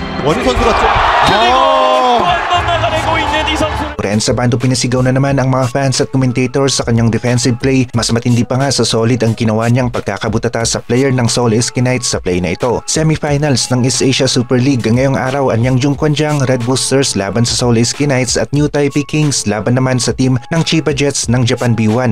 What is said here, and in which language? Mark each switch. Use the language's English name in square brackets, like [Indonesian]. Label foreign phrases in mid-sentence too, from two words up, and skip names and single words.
[Korean] 원희 선수가 좀 그리고 또 한 번 막아내고 있는 이 선수. [Filipino] Renz Abando pinasigaw na naman ang mga fans at commentators sa kanyang [English] defensive play. [Filipino] Mas matindi pa nga sa solid ang ginawa niyang pagkakabutata sa player ng Seoul SK Knights sa play na ito. Semifinals ng East Asia Super League ngayong araw, anyang Jungkwanjang Red Boosters laban sa Seoul SK Knights at New Taipei Kings laban naman sa team ng Chiba Jets ng Japan B1.